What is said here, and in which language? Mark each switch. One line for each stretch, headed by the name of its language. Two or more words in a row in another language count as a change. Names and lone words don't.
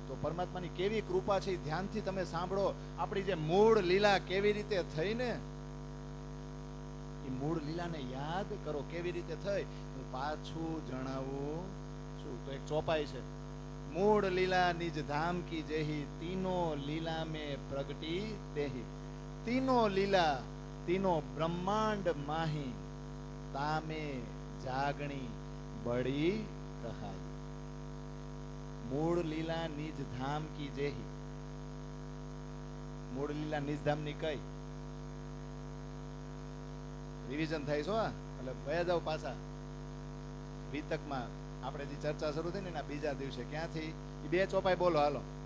Gujarati: તો પરમાત્માની કેવી કૃપા છે ધ્યાનથી તમે સાંભળો. આપણી જે મૂળ લીલા કેવી રીતે થઈ ને એ મૂળ લીલાને યાદ કરો કેવી રીતે થઈ. હું પાછું જણાવું છું. તો એક ચોપાઈ છે,
Hindi: मूल लीला निज धाम की जेही तीनो लीला में प्रगटी तेही तीनो लीला तीनो ब्रह्मांड माही तामे जागणी बड़ी कहाई. मूल लीला निज धाम की जेही.
Gujarati: મૂળ લીલા નિજ ધામ ની કઈ રિવિઝન થાય છો. એટલે વયા જાવ પાછા વિતકમાં. આપણે જે ચર્ચા શરૂ થઈ ને એના બીજા દિવસે ક્યાંથી એ 2 ચોપાઈ બોલો હાલો.